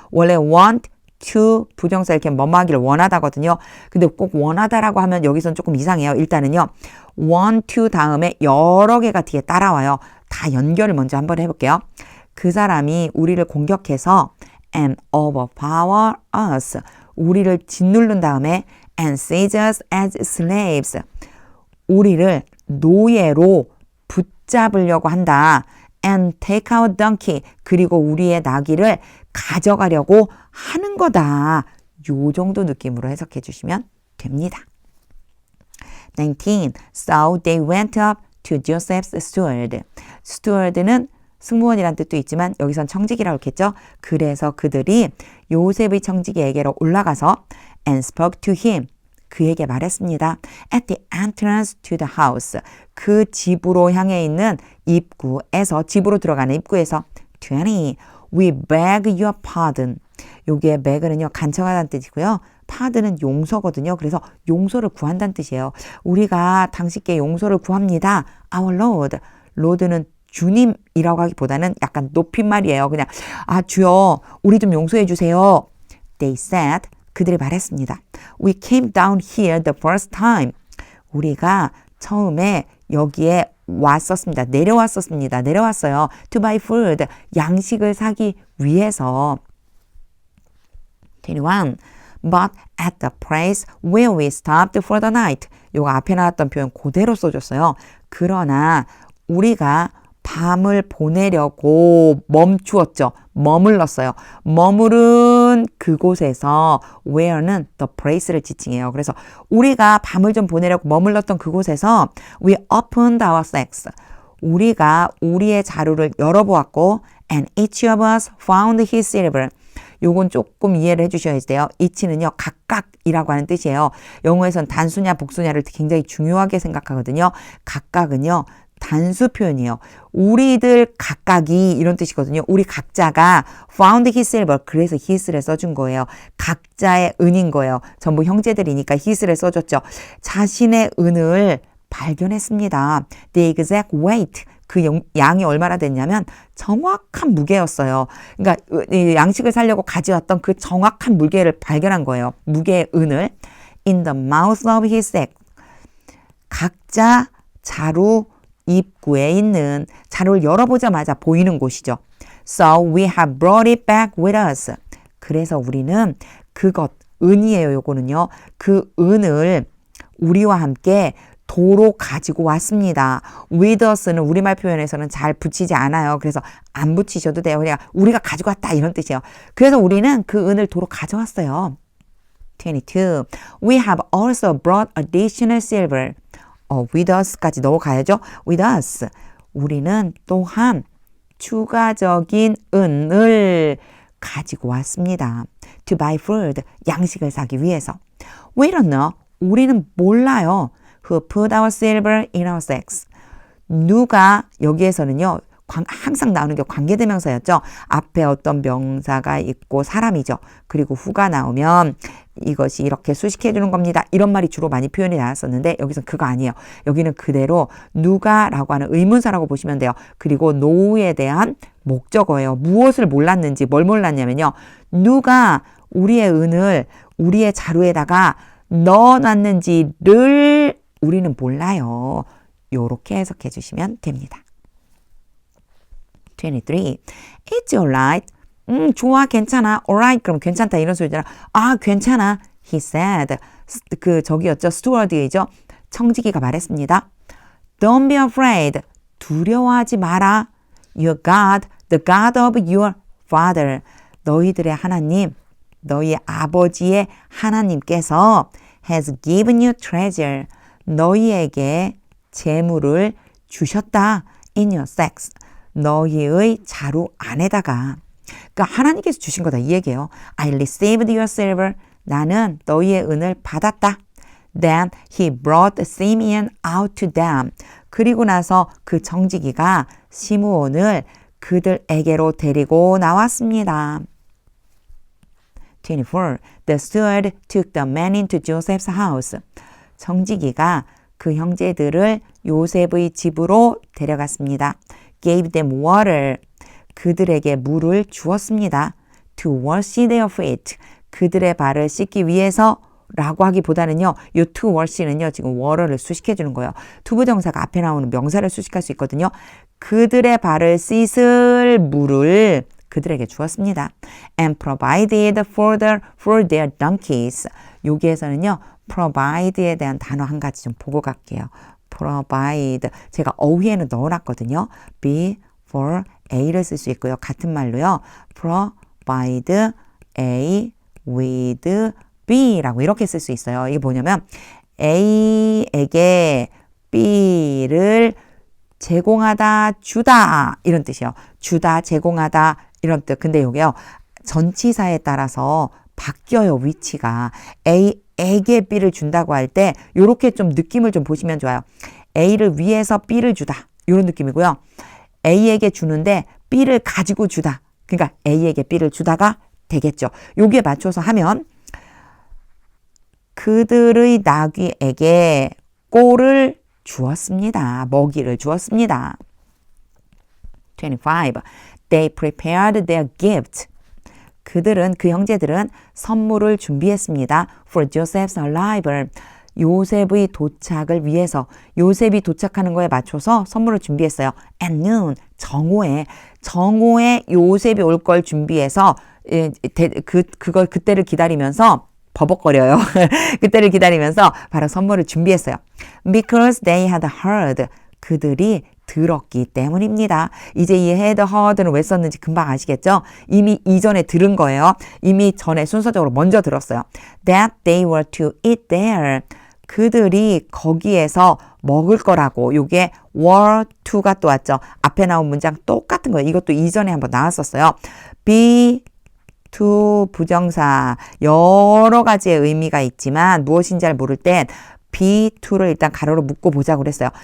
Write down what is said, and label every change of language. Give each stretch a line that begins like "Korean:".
Korean: 원래 want to 부정사 이렇게 뭐뭐 하기를 원하다거든요. 근데 꼭 원하다라고 하면 여기선 조금 이상해요. 일단은요. want to 다음에 여러 개가 뒤에 따라와요. 다 연결을 먼저 한번 해볼게요. 그 사람이 우리를 공격해서
English: and overpower us.
Korean: 우리를 짓누른 다음에
English: and seize us as slaves.
Korean: 우리를 노예로 붙잡으려고 한다.
English: and take our donkey.
Korean: 그리고 우리의 나귀를 가져가려고 하는 거다. 요 정도 느낌으로 해석해 주시면 됩니다. 19.
English: So they went up to Joseph's steward.
Korean: steward는 승무원이란 뜻도 있지만 여기선 청지기라고 했겠죠. 그래서 그들이 요셉의 청지기에게로 올라가서
English: and spoke to him.
Korean: 그에게 말했습니다.
English: At the entrance to the house.
Korean: 그 집으로 향해 있는 입구에서, 집으로 들어가는 입구에서 20.
English: We beg your pardon.
Korean: 여기에 beg는요 간청하다는 뜻이고요. pardon은 용서거든요. 그래서 용서를 구한다는 뜻이에요. 우리가 당신께 용서를 구합니다.
English: Our Lord.
Korean: 로드는 주님이라고 하기보다는 약간 높임말이에요. 그냥 주여 우리 좀 용서해 주세요.
English: They said
Korean: 그들이 말했습니다.
English: We came down here the first time.
Korean: 우리가 처음에 여기에 왔었습니다. 내려왔어요.
English: To buy food.
Korean: 양식을 사기 위해서. 21.
English: But at the place where we stopped for the night.
Korean: 요거 앞에 나왔던 표현 그대로 써줬어요. 그러나 우리가 밤을 보내려고 멈추었죠. 머물렀어요. 머무른 그곳에서 where는 the place를 지칭해요. 그래서 우리가 밤을 좀 보내려고 머물렀던 그곳에서
English: we opened our sacks.
Korean: 우리가 우리의 자루를 열어보았고
English: and each of us found his silver.
Korean: 요건 조금 이해를 해주셔야 돼요. each는요 각각이라고 하는 뜻이에요. 영어에선 단수냐 복수냐를 굉장히 중요하게 생각하거든요. 각각은요 단수 표현이에요. 우리들 각각이 이런 뜻이거든요. 우리 각자가
English: found his silver.
Korean: 그래서 his를 써준 거예요. 각자의 은인 거예요. 전부 형제들이니까 his를 써줬죠. 자신의 은을 발견했습니다.
English: The exact weight.
Korean: 그 양이 얼마나 됐냐면 정확한 무게였어요. 그러니까 양식을 사려고 가져왔던 그 정확한 무게를 발견한 거예요. 무게의 은을.
English: In the mouth of his sack.
Korean: 각자 자루 입구에 있는 자루를 열어보자마자 보이는 곳이죠.
English: So we have brought it back with us.
Korean: 그래서 우리는 그것, 은이에요. 요거는요. 그 은을 우리와 함께 도로 가지고 왔습니다. with us는 우리말 표현에서는 잘 붙이지 않아요. 그래서 안 붙이셔도 돼요. 그냥 우리가 가지고 왔다 이런 뜻이에요. 그래서 우리는 그 은을 도로 가져왔어요. 22.
English: We have also brought additional silver.
Korean: with us까지 넣어가야죠.
English: with us.
Korean: 우리는 또한 추가적인 은을 가지고 왔습니다.
English: To buy food.
Korean: 양식을 사기 위해서.
English: We don't know.
Korean: 우리는 몰라요.
English: Who put our silver in our sacks.
Korean: 누가 여기에서는요. 항상 나오는 게 관계대명사였죠. 앞에 어떤 명사가 있고 사람이죠. 그리고 후가 나오면 이것이 이렇게 수식해 주는 겁니다. 이런 말이 주로 많이 표현이 나왔었는데 여기서 그거 아니에요. 여기는 그대로 누가라고 하는 의문사라고 보시면 돼요. 그리고 know에 대한 목적어예요. 무엇을 몰랐는지 뭘 몰랐냐면요. 누가 우리의 은을 우리의 자루에다가 넣어놨는지를 우리는 몰라요. 요렇게 해석해 주시면 됩니다. 23.
English: It's alright.
Korean: 좋아, 괜찮아. alright, 그럼 괜찮다 이런 소리잖아. 괜찮아.
English: He said.
Korean: 저기였죠. 스튜어드이죠. 청지기가 말했습니다.
English: Don't be afraid.
Korean: 두려워하지 마라.
English: Your God, the God of your father.
Korean: 너희들의 하나님, 너희 아버지의 하나님께서
English: has given you treasure.
Korean: 너희에게 재물을 주셨다.
English: In your sacks.
Korean: 너희의 자루 안에다가. 그러니까 하나님께서 주신 거다 이 얘기예요.
English: I received your silver.
Korean: 나는 너희의 은을 받았다.
English: Then he brought Simeon out to them.
Korean: 그리고 나서 그 청지기가 시므온을 그들에게로 데리고 나왔습니다. 24.
English: The steward took the man into Joseph's house.
Korean: 청지기가 그 형제들을 요셉의 집으로 데려갔습니다.
English: Gave them water.
Korean: 그들에게 물을 주었습니다.
English: To wash their feet.
Korean: 그들의 발을 씻기 위해서 라고 하기보다는요. 이 to wash는요. 지금 water를 수식해 주는 거예요. 투부정사가 앞에 나오는 명사를 수식할 수 있거든요. 그들의 발을 씻을 물을 그들에게 주었습니다.
English: And provided for their donkeys.
Korean: 여기에서는요. provide에 대한 단어 한 가지 좀 보고 갈게요. provide. 제가 어휘에는 넣어놨거든요. be, for, a를 쓸 수 있고요. 같은 말로요. provide, a, with, B라고 이렇게 쓸 수 있어요. 이게 뭐냐면 A에게 B를 제공하다, 주다 이런 뜻이에요. 주다, 제공하다 이런 뜻. 근데 이게요. 전치사에 따라서 바뀌어요. 위치가. A에게 B를 준다고 할 때 이렇게 좀 느낌을 좀 보시면 좋아요. A를 위해서 B를 주다. 이런 느낌이고요. A에게 주는데 B를 가지고 주다. 그러니까 A에게 B를 주다가 되겠죠. 여기에 맞춰서 하면 그들의 나귀에게 꼴을 주었습니다. 먹이를 주었습니다. 25.
English: They prepared their gift.
Korean: 그들은 그 형제들은 선물을 준비했습니다.
English: For Joseph's arrival.
Korean: 요셉의 도착을 위해서 요셉이 도착하는 거에 맞춰서 선물을 준비했어요.
English: At noon.
Korean: 정오에 요셉이 올 걸 준비해서 그때를 기다리면서 버벅거려요. 그때를 기다리면서 바로 선물을 준비했어요.
English: Because they had heard.
Korean: 그들이 들었기 때문입니다. 이제 이 had heard는 왜 썼는지 금방 아시겠죠? 이미 이전에 들은 거예요. 이미 전에 순서적으로 먼저 들었어요.
English: That they were to eat there.
Korean: 그들이 거기에서 먹을 거라고. 요게 were to가 또 왔죠. 앞에 나온 문장 똑같은 거예요. 이것도 이전에 한번 나왔었어요. be to 부정사 여러 가지의 의미가 있지만 무엇인지 잘 모를 땐 be to를 일단 가로로 묶고 보자고 그랬어요.